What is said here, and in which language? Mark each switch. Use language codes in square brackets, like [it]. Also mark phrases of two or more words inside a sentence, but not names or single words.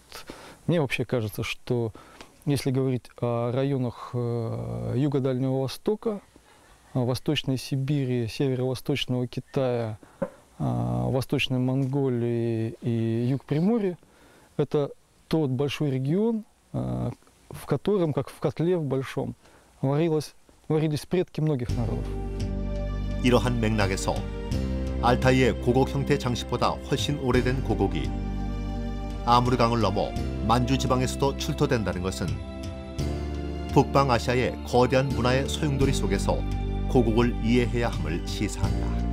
[ru] Мне вообще кажется, что если говорить о районах Юго-Дальнего Востока, Восточной Сибири, Северо-Восточного Китая, Восточной Монголии и Юг Приморья, это тот большой регион, в котором, как в котле в большом, варились предки многих народов. [ko] 이러한 맥락에서 알타이의 고곡 형태 장식보다 훨씬 오래된 고곡이 아무르강을 넘어 만주 지방에서도 출토된다는 것은 북방아시아의 거대한 문화의 소용돌이 속에서 고곡을 이해해야 함을 시사한다.